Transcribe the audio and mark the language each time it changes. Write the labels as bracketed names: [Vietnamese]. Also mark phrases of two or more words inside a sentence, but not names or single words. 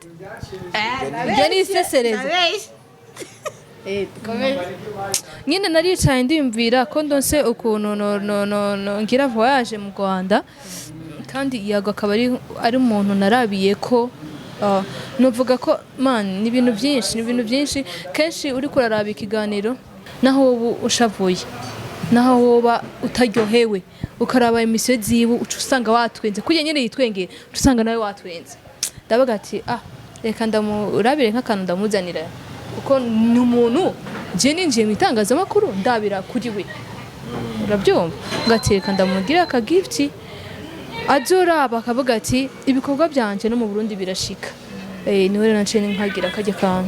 [Rundi] ibyo ni isesereza nyine naricaye ndiyumvira ko ndonse ukuntu ngira voyage mu Rwanda kandi yago akaba ari umuntu narabiye ko nuvuga ko man ni ibintu byinshi kenshi uri kuraraba ikiganiro naho wowe ushavuye naho woba utaryohewe ukaraba imisiyo ziwe uca usanga watwenze kujya nyine yitwengera uca usanga nawe watwenze ndavuga ati reka ndamurabire nk'akantu ndamuzanira kuko ni umuntu je ninjiye mu itangazamakuru ndabira kuri we urabyumva ngateka ndamugirira aka gift azoraba akavuga ati ibikorwa byanje no mu Burundi birashika niwe rero naciye nkagira kajya kantu